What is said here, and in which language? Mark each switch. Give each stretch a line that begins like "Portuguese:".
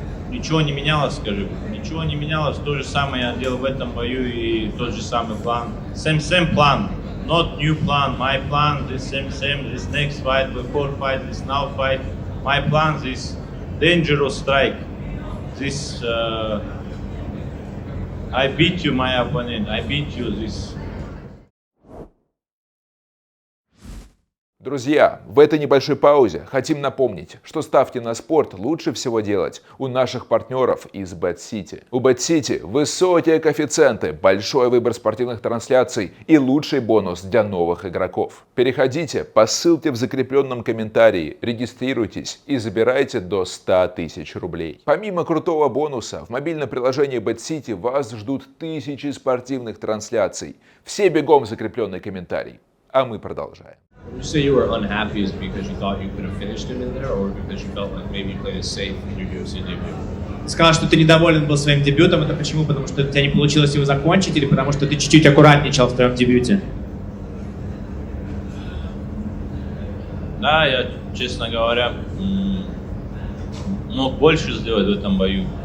Russian: Ничего не менялось, скажи. Ничего не менялось. То же самое я делал в этом бою и тот же самый план.
English: Same plan. Not new plan. My plan this same. This next fight, before fight, this now fight. My plan this dangerous strike. This I beat you, my opponent. I beat you. This.
Russian: Друзья, в этой небольшой паузе хотим напомнить, что ставки на спорт лучше всего делать у наших партнеров из Bet-City. У Bet-City высокие коэффициенты, большой выбор спортивных трансляций и лучший бонус для новых игроков. Переходите по ссылке в закрепленном комментарии, регистрируйтесь и забирайте до 100 тысяч рублей. Помимо крутого бонуса, в мобильном приложении Bet-City вас ждут тысячи спортивных трансляций. Все бегом в закрепленный комментарий. А мы продолжаем.
English: When you say you were unhappy, is it because you thought you could have finished him in there, or because you felt like maybe you played it safe in your UFC debut?
Russian: Ты сказал, что ты недоволен был своим дебютом. Это почему? Потому что у тебя не получилось его закончить или потому что ты чуть-чуть аккуратничал в твоем дебюте? Да, я, честно говоря, мог больше сделать в этом бою.